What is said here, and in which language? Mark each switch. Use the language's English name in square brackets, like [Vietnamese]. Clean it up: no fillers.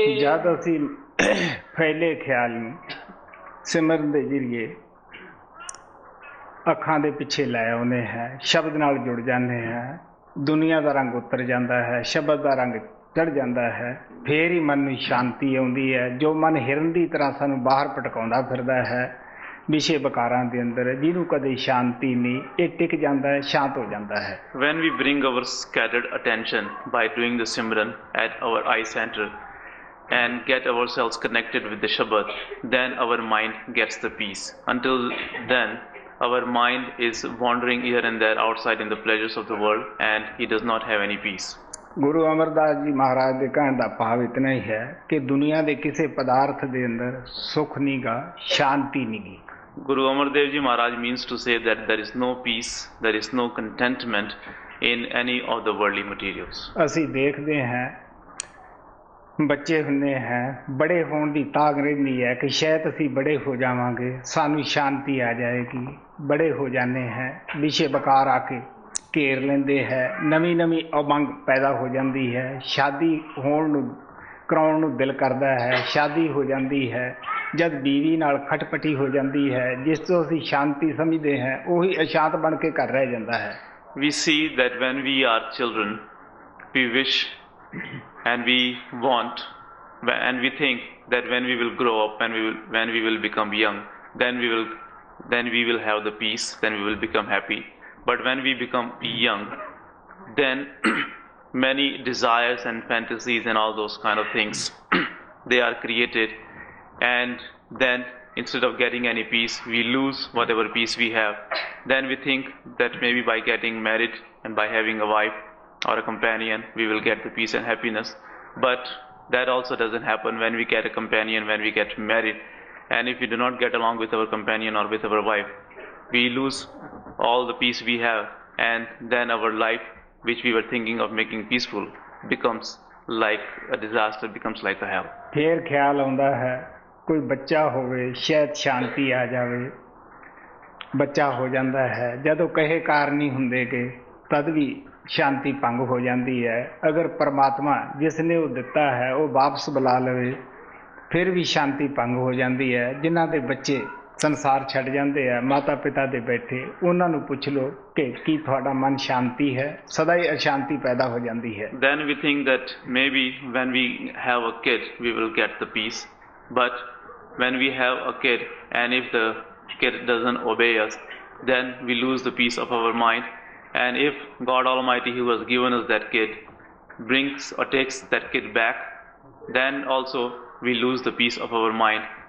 [Punjabi] ਜਦ ਅਸੀਂ ਫੈਲੇ ਖਿਆਲ ਨੂੰ ਸਿਮਰਨ ਦੇ ਜ਼ਰੀਏ ਅੱਖਾਂ ਦੇ ਪਿੱਛੇ ਲੈ ਆਉਂਦੇ ਹੈ, ਸ਼ਬਦ ਨਾਲ ਜੁੜ ਜਾਂਦੇ ਹੈ, ਦੁਨੀਆ ਦਾ ਰੰਗ ਉਤਰ ਜਾਂਦਾ ਹੈ, ਸ਼ਬਦ ਦਾ ਰੰਗ ਚੜ ਜਾਂਦਾ ਹੈ, ਫੇਰ ਹੀ ਮਨ ਨੂੰ ਸ਼ਾਂਤੀ ਆਉਂਦੀ ਹੈ. ਜੋ ਮਨ ਹਿਰਨ ਦੀ ਤਰ੍ਹਾਂ ਸਾਨੂੰ ਬਾਹਰ ਭਟਕਾਉਂਦਾ ਫਿਰਦਾ ਹੈ ਵਿਸ਼ੇ ਵਿਕਾਰਾਂ ਦੇ ਅੰਦਰ, ਜਿਹਨੂੰ ਕਦੇ ਸ਼ਾਂਤੀ ਨਹੀਂ, ਇਹ ਟਿਕ ਜਾਂਦਾ ਹੈ, ਸ਼ਾਂਤ ਹੋ ਜਾਂਦਾ ਹੈ. [English] When we bring our scattered attention by doing the Simran at our eye center and get ourselves connected with the Shabad, then our mind gets the peace. Until then, our mind is wandering here and there outside in the pleasures of the world and he does not have any peace. [Punjabi] Guru Amardas ji ਮਹਾਰਾਜ ਦੇ ਕਹਿਣ ਦਾ ਭਾਵ ਇਤਨਾ ਹੀ ਹੈ ਕਿ ਦੁਨੀਆ ਦੇ ਕਿਸੇ ਪਦਾਰਥ ਦੇ ਅੰਦਰ ਸੁੱਖ ਨਹੀਂ ਗਾ, ਸ਼ਾਂਤੀ ਨਹੀਂ ਗੀ. [English] Guru Amar Dev Ji Maharaj means to say that there is no peace, there is no contentment in any of the worldly materials. [Punjabi] ਅਸੀਂ ਦੇਖਦੇ ਹਾਂ ਬੱਚੇ ਹੁੰਦੇ ਹੈ, ਬੜੇ ਹੋਣ ਦੀ ਤਾਂਘ ਰਹਿੰਦੀ ਹੈ ਕਿ ਸ਼ਾਇਦ ਅਸੀਂ ਬੜੇ ਹੋ ਜਾਵਾਂਗੇ, ਸਾਨੂੰ ਸ਼ਾਂਤੀ ਆ ਜਾਏਗੀ. ਬੜੇ ਹੋ ਜਾਂਦੇ ਹੈ, ਵਿਸ਼ੇ ਵਿਕਾਰ ਆ ਕੇ ਘੇਰ ਲੈਂਦੇ ਹੈ, ਨਵੀਂ ਨਵੀਂ ਉਮੰਗ ਪੈਦਾ ਹੋ ਜਾਂਦੀ ਹੈ, ਸ਼ਾਦੀ ਹੋਣ ਨੂੰ ਕਰਾਉਣ ਨੂੰ ਦਿਲ ਕਰਦਾ ਹੈ, ਸ਼ਾਦੀ ਹੋ ਜਾਂਦੀ ਹੈ. ਜਦ ਬੀਵੀ ਨਾਲ ਖਟਪਟੀ ਹੋ ਜਾਂਦੀ ਹੈ, ਜਿਸ ਤੋਂ ਅਸੀਂ ਸ਼ਾਂਤੀ ਸਮਝਦੇ ਹਾਂ, ਉਹੀ ਅਸ਼ਾਂਤ ਬਣ ਕੇ ਘਰ ਰਹਿ ਜਾਂਦਾ ਹੈ. [English] We see that when we are children, we wish and we want and we think that when we will grow up, when we will become young, then we will have the peace, then we will become happy. But when we become young, then many desires and fantasies and all those kind of things they are created, and then instead of getting any peace, we lose whatever peace we have. Then we think that maybe by getting married and by having a wife or a companion, we will get the peace and happiness. But that also doesn't happen. When we get a companion, when we get married, and if we do not get along with our companion or with our wife, we lose all the peace we have, and then our life, which we were thinking of making peaceful, becomes like a disaster, becomes like a hell. [Punjabi] ਫੇਰ ਖਿਆਲ ਆਉਂਦਾ ਹੈ ਕੋਈ ਬੱਚਾ ਹੋਵੇ, ਸ਼ਾਇਦ ਸ਼ਾਂਤੀ ਆ ਜਾਵੇ. ਬੱਚਾ ਹੋ ਜਾਂਦਾ ਹੈ, ਜਦੋਂ ਕਹੇ ਕਾਰ ਨਹੀਂ ਹੁੰਦੇ ਕਿ ਤਦ ਵੀ ਸ਼ਾਂਤੀ ਭੰਗ ਹੋ ਜਾਂਦੀ ਹੈ. ਅਗਰ ਪਰਮਾਤਮਾ ਜਿਸ ਨੇ ਉਹ ਦਿੱਤਾ ਹੈ ਉਹ ਵਾਪਸ ਬੁਲਾ ਲਵੇ, ਫਿਰ ਵੀ ਸ਼ਾਂਤੀ ਭੰਗ ਹੋ ਜਾਂਦੀ ਹੈ. ਜਿਨ੍ਹਾਂ ਦੇ ਬੱਚੇ ਸੰਸਾਰ ਛੱਡ ਜਾਂਦੇ ਆ, ਮਾਤਾ ਪਿਤਾ ਦੇ ਬੈਠੇ, ਉਹਨਾਂ ਨੂੰ ਪੁੱਛ ਲਓ ਕਿ ਕੀ ਤੁਹਾਡਾ ਮਨ ਸ਼ਾਂਤੀ ਹੈ, ਸਦਾ ਹੀ ਅਸ਼ਾਂਤੀ ਪੈਦਾ ਹੋ ਜਾਂਦੀ ਹੈ. [English] Then we think that maybe when we have a kid, we will get the peace. But when we have a kid and if the kid doesn't obey us, then we lose the peace of our mind. And if God Almighty, who has given us that kid, brings or takes that kid back, then also we lose the peace of our mind.